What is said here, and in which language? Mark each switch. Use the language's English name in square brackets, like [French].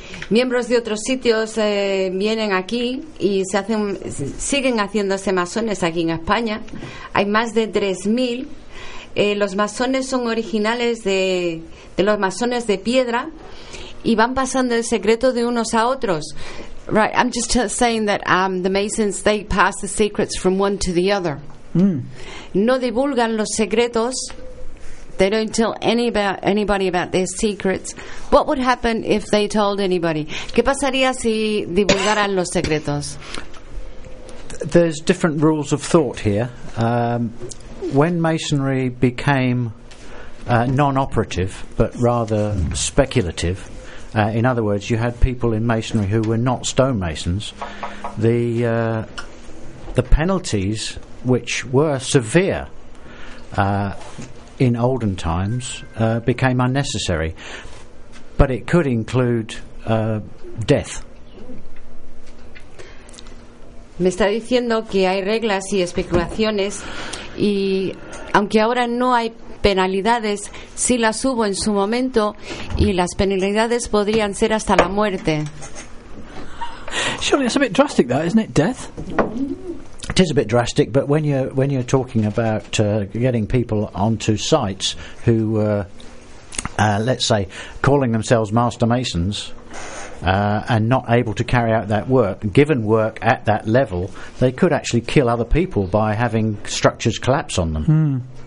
[Spanish] Miembros de otros sitios vienen aquí y siguen haciéndose masones aquí en España. Hay más de 3,000. Los masones son originales de los masones de piedra y van pasando el secreto de unos a otros. [English] Right, I'm just saying that the Masons, they pass the secrets from one to the other. [Spanish] No divulgan los secretos. [English] They don't tell anybody about their secrets. What would happen if they told anybody? [Spanish] ¿Qué pasaría si divulgaran los secretos? [English] There's different rules of thought here. When Masonry became non-operative, but rather speculative, in other words, you had people in Masonry who were not stonemasons, the penalties, which were severe in olden times, became unnecessary. But it could include death. [Spanish] Me está diciendo que hay reglas y especulaciones, y aunque ahora no hay penalidades, sí las hubo en su momento, y las penalidades podrían ser hasta la muerte. [English] Surely it's a bit drastic, though, isn't it? Death. It is a bit drastic, but when you're talking about getting people onto sites who were, let's say, calling themselves Master Masons. And not able to carry out that work, given work at that level, they could actually kill other people by having structures collapse on them.